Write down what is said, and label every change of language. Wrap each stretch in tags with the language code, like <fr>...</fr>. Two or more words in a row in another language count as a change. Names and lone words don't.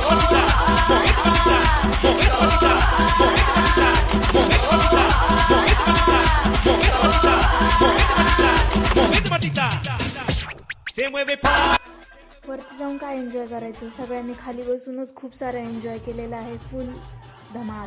<es>patita, moviendo patita, moviendo patita, moviendo patita, moviendo patita, moviendo patita, moviendo patita, moviendo patita, moviendo patita. Se mueve pa.</es> <mr>वरती जाऊन काय एन्जॉय करायचं, सगळ्यांनी खाली बसूनच खूप सारं एन्जॉय केलेलं आहे, फुल धमाल.</mr>